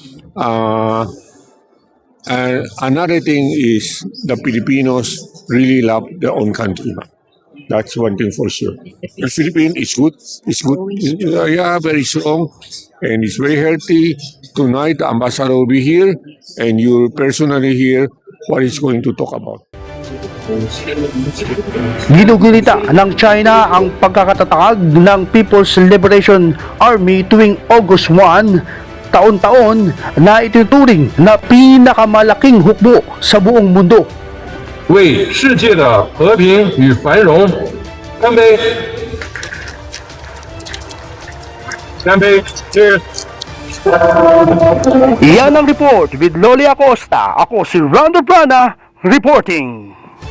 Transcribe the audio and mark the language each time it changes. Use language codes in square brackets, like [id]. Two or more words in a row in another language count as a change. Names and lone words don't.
[en] And another thing is the Filipinos really love their own country. That's one thing for sure. The Philippines is good. It's good. Yeah, very strong. And it's very healthy. Tonight, the ambassador will be here, and you're personally here. What is going to talk about? [tl] Ginugulita ng China ang pagkakatatag ng People's Liberation Army tuwing August 1, taon-taon na ituturing na pinakamalaking hukbo sa buong mundo. [zh] 为世界的和平与繁荣干杯！干杯！ Cheers！ [tl] Iyan ang [en] report with [tl] Loli Acosta. Ako si Rondo Plana reporting.